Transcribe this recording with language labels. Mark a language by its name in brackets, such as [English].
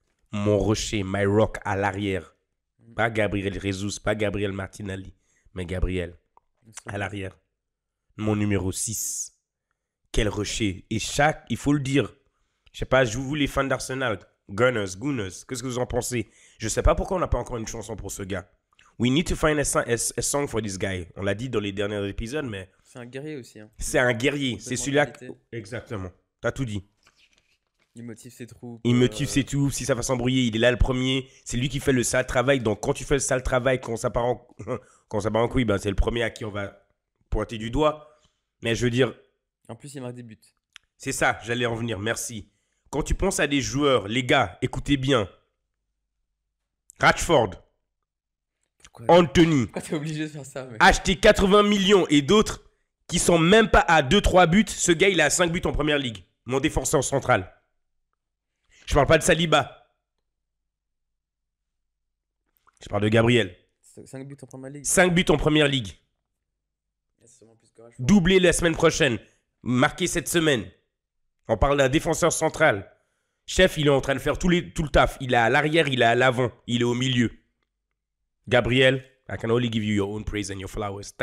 [French] Mon rocher, [English] my rock [French] à l'arrière. Pas Gabriel Jesus, pas Gabriel Martinelli, mais Gabriel à l'arrière. Mon numéro 6. Quel rocher. Et il faut le dire, je sais pas, vous les fans d'Arsenal, Gunners, qu'est-ce que vous en pensez? Je sais pas pourquoi on n'a pas encore une chanson pour ce gars. [English] We need to find a song for this guy. [French] On l'a dit dans les derniers épisodes, mais... C'est un guerrier aussi. Hein. C'est un guerrier. C'est celui-là... Exactement. T'as tout dit. Il motive ses troupes. Il motive ses troupes. Si ça va s'embrouiller, il est là le premier. C'est lui qui fait le sale travail. Donc quand tu fais le sale travail, quand ça part en couille, ben, c'est le premier à qui on va pointer du doigt. Mais je veux dire... En plus, il marque des buts. C'est ça, j'allais en venir. Merci. Quand tu penses à des joueurs, les gars, écoutez bien. Rashford. Anthony. Pourquoi t'es obligé de faire ça, mec? Acheté 80 millions et d'autres qui sont même pas à 2-3 buts. Ce gars, il a 5 buts en première ligue. Mon défenseur central. Je parle pas de Saliba. Je parle de Gabriel. 5 buts en première ligue. 5 buts en première ligue. Doublé la semaine prochaine. Marqué cette semaine. On parle d'un défenseur central. Chef, il est en train de faire tout le taf. Il est à l'arrière, il est à l'avant, il est au milieu. [English] Gabriel, I can only give you your own praise and your flowers.